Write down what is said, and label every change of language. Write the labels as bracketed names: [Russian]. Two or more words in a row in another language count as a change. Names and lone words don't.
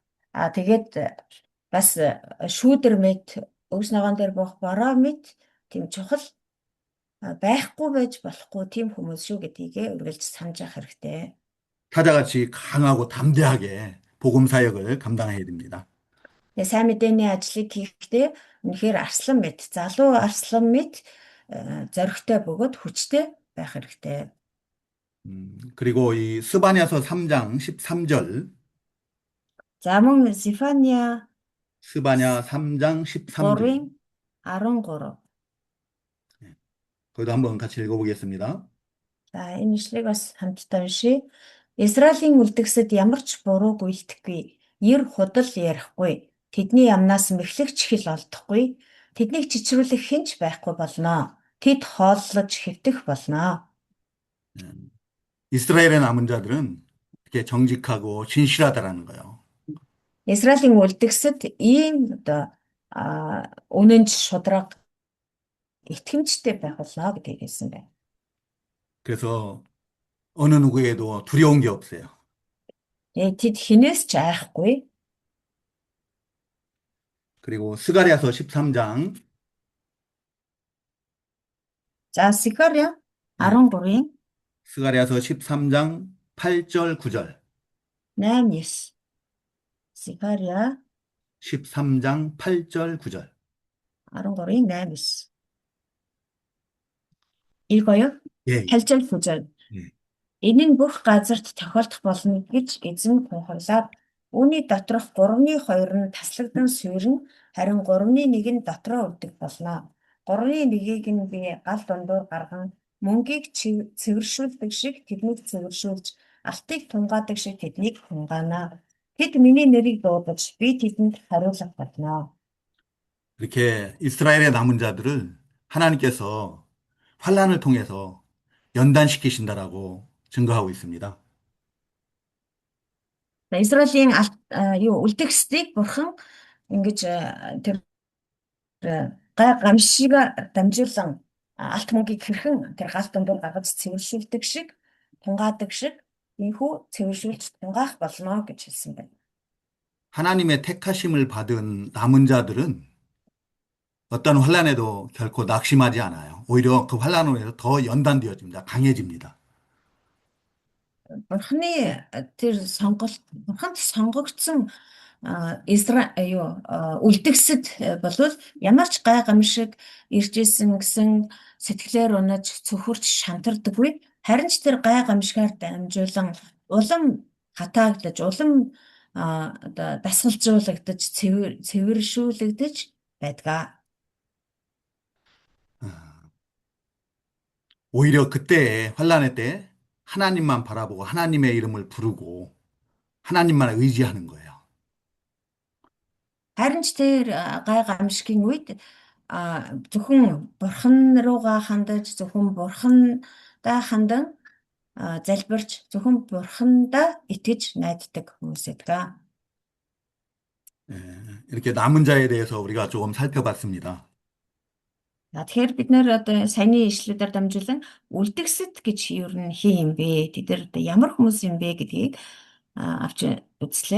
[Mongolian] Тэгээд бас шүүдэр мэт өвс ногоон дээр буух бороо мэт тийм чухал байхгүй байж болохгүй тийм хүмүүс шүү гэдгийг үргэлж санаж явах хэрэгтэй. [Korean] 사자같이 강하고 담대하게 복음 사역을 감당해야 됩니다. [Mongolian] Сайн мэдээний ажлыг хийхдээ үнэхээр арслан мэт, залуу арслан мэт зоригтой бөгөөд хүчтэй байх хэрэгтэй. [Korean] 그리고 이 스바냐서 3장 13절, [Mongolian] За мөн Зефания [Korean] 스바냐 3장 13절, [Mongolian] 3-ын 13. [Korean] 거기도 한번 같이 읽어보겠습니다. [Mongolian] За энэ ишлэгийг бас хамтдаа уншийе. Израилийн үлдгэсэд ямар ч бурууг үйлдэхгүй, ер худал ярихгүй, тэдний амнаас мэхлэгч хэл олдохгүй, тэднийг чичрүүлэх хэн ч байхгүй болно. Тэд хооллож хэвтэх болно. [Korean] 이스라엘의 남은 자들은 이렇게 정직하고 진실하다라는 거예요. [Mongolian] Израилийн үлдгэсэд ийм одоо үнэнч шударга итгэмжтэй байх болно гэдгийг хэлсэн байна. [Korean] 그래서 어느 누구에도 두려운 게 없어요. [Mongolian] Тэд хинээс ч айхгүй. [Korean] 그리고 스가랴서 13장, [Mongolian] За Сихария 13-ын [Korean] 스가랴서 13장 8절 9절, [Mongolian] 8-9. Сихария [Korean] 13장 8절 9절. [Mongolian] 13-ын 8-9. 읽어요? [Korean] 예, 8절 9절. 예. [Mongolian] Энэ нь бүх газарт тохиолдох болно гэж эзэн тунхаглаад үүний доторх 3-2 нь таслагдсан суурь, харин 3-1 нь дотроо үлдэх болно. 3-1-ийг нь би гал дундуур гарган мөнгийг цэвэршүүлдэг шиг тэднийг цэвэршүүлж, алтыг тунгаадаг шиг тэднийг тунгаана. Тэд миний нэрийг дуудаж би тэдэнд хариулах болно. [Korean] 이렇게 이스라엘의 남은 자들을 하나님께서 환란을 통해서 연단시키신다라고 증거하고 있습니다. [Mongolian] Израилийн үлдгэсдийг бурхан ингэж тэр гай гамшиг дамжуулан алт мөнгийг хэрхэн тэр гал дундуур гаргаж цэвэршүүлдэг шиг, тунгаадаг шиг ийхүү цэвэршүүлж тунгаах болно гэж хэлсэн байна. [Korean] 하나님의 택하심을 받은 남은 자들은 어떤 환란에도 결코 낙심하지 않아요. 오히려 그 환란으로 인해서 더 연단되어집니다. 강해집니다. [Mongolian] Бурханы бурханд сонгогдсон үлдгэсэд болвол ямар ч гай гамшиг ирж исэн гэсэн сэтгэлээр унаж цөхөрч шантардаггүй. Харин ч тэр гай гамшигаар дамжуулан улам хатаагдаж, улам одоо дасгалжуулагдаж, цэвэршүүлэгдэж байдаг. [Korean] 아, 오히려 그때 환란의 때 하나님만 바라보고 하나님의 이름을 부르고 하나님만 의지하는 거예요. [Mongolian] Харин ч тэр гай гамшигын үед зөвхөн бурхан руугаа хандаж зөвхөн бурхандаа хандан залбирч зөвхөн бурхандаа итгэж найддаг хүмүүс байдаг. [Korean] 예, 이렇게 남은 자에 대해서 우리가 조금 살펴봤습니다. [Mongolian] Тэгэхээр бид нэр одоо саяны ишлүүдээр дамжуулан үлдгэсэд гэж юу н хин юм бэ? Тэд нар одоо ямар хүмүүс юм бэ гэдгийг авч үзлээ.